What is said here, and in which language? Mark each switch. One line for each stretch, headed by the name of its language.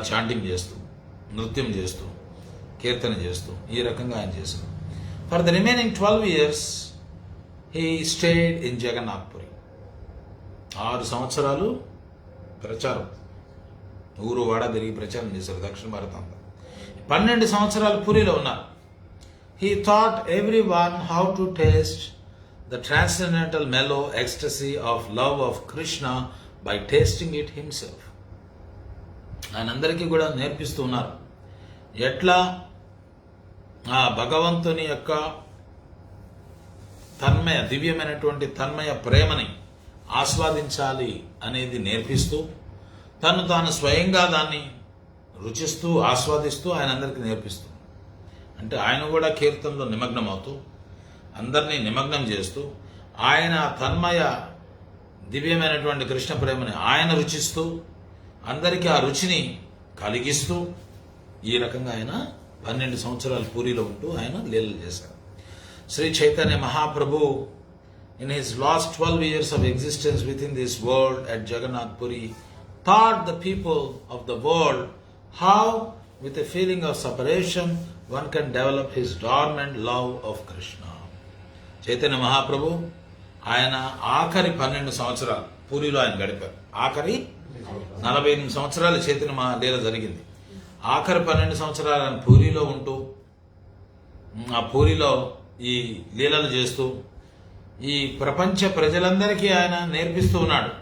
Telugu: Chanting చేస్తూ, నృత్యం చేస్తూ, కీర్తన చేస్తూ, ఈ రకంగా ఆయన చేశారు.
English: For the remaining 12 years he stayed in Jagannath Puri.
Telugu: 6 సంవత్సరాలు ప్రచారం, ఊరు వాడ తిరిగి ప్రచారం చేశారు దక్షిణ భారతం అంతా. 12 సంవత్సరాలు పూరిలో ఉన్నారు.
English: He taught everyone how to taste the transcendental mellow ecstasy of love of Krishna by tasting it himself.
Telugu: ఆయన అందరికీ కూడా నేర్పిస్తూ ఉన్నారు ఎట్లా ఆ భగవంతుని యొక్క దివ్యమైనటువంటి తన్మయ ప్రేమని ఆస్వాదించాలి అనేది నేర్పిస్తూ, తాను స్వయంగా దాన్ని రుచిస్తూ ఆస్వాదిస్తూ ఆయన అందరికీ నేర్పిస్తూ, అంటే ఆయన కూడా కీర్తనలో నిమగ్నం అవుతూ, అందరినీ నిమగ్నం చేస్తూ, ఆయన తన్మయ దివ్యమైనటువంటి కృష్ణ ప్రేమని ఆయన రుచిస్తూ, అందరికీ ఆ రుచిని కలిగిస్తూ, ఈ రకంగా ఆయన 12 సంవత్సరాలు పూరిలో ఉంటూ ఆయన లీలలు చేశారు.
English: Shri Chaitanya Mahaprabhu in his last 12 years of existence within this world at Jagannath Puri taught the people of the world how with a feeling of separation one can develop his dormant love of Krishna.
Telugu: Chaitanya Mahaprabhu ఆయన ఆఖరి 12 సంవత్సరాలు పూరిలో ఆయన గడిపారు. ఆఖరి 48 సంవత్సరాలు చైతన్య లీల జరిగింది. ఆఖరి 12 సంవత్సరాలు ఆయన పూరిలో ఉంటూ, ఆ పూరిలో ఈ లీలలు చేస్తూ, ఈ ప్రపంచ ప్రజలందరికీ ఆయన నేర్పిస్తూ ఉన్నాడు.